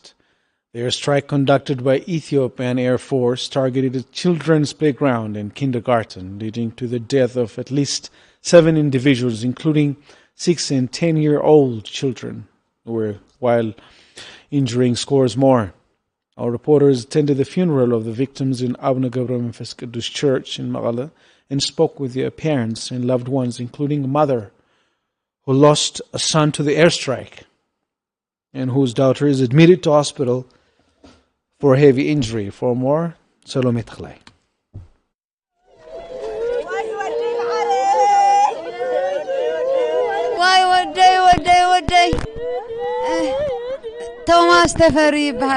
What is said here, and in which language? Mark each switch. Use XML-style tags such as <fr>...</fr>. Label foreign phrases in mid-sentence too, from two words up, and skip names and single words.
<en>The airstrike conducted by Ethiopian Air Force targeted a children's playground and kindergarten, leading to the death of at least 7 individuals, including 6 and 10-year-old children, while injuring scores more. Our reporters attended the funeral of the victims in Abuna ገብረ መንፈስ ቅዱስ Church in Mekelle and spoke with their parents and loved ones, including a mother who lost a son to the airstrike and whose daughter is admitted to hospital for heavy injury. For more, Salome Tigrai. Thomas Teferi Bahar.</en>